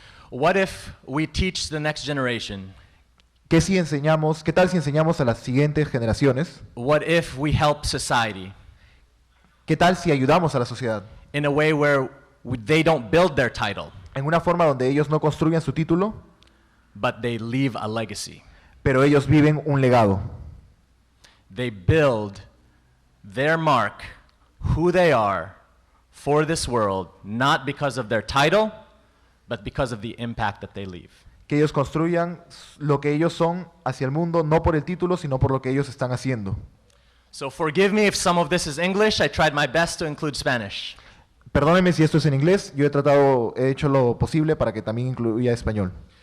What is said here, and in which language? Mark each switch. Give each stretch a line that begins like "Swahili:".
English: What if we teach the next generation?
Spanish: ¿Qué tal si enseñamos a las siguientes generaciones?
English: What if we help society
Spanish: ¿Qué tal si ayudamos a la sociedad
English: in a way where they don't build their title,
Spanish: en una forma donde ellos no construyan su título,
English: but they leave a legacy?
Spanish: pero ellos viven un legado?
English: They build their mark, who they are, for this world, not because of their title, but because of the impact that they leave.
Spanish: Que ellos construyan lo que ellos son hacia el mundo, no por el título, sino por lo que ellos están haciendo.
English: So forgive me if some of this is English. I tried my best to include Spanish.
Spanish: Perdónenme si esto es en inglés, yo he hecho lo posible para que también incluya español.